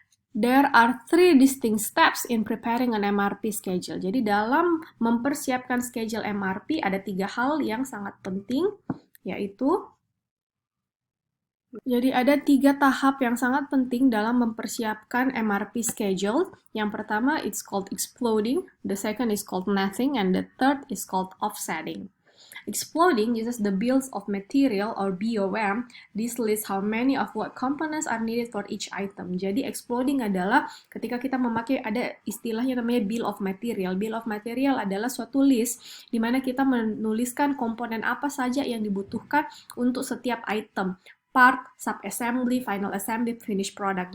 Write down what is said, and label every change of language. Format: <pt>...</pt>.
<en>There are 3 distinct steps in preparing an MRP schedule.</en> <id>Jadi dalam mempersiapkan schedule MRP ada 3 hal yang sangat penting, yaitu jadi ada 3 tahap yang sangat penting dalam mempersiapkan MRP schedule. Yang pertama,</id> <en>it's called exploding, the second is called netting, and the third is called offsetting. Exploding uses the bills of material or BOM. This lists how many of what components are needed for each item.</en> <id>Jadi exploding adalah ketika kita memakai ada istilahnya namanya bill of material. Bill of material adalah suatu list di mana kita menuliskan komponen apa saja yang dibutuhkan untuk setiap item.</id> <en>Part, sub-assembly, final assembly, finished product.</en>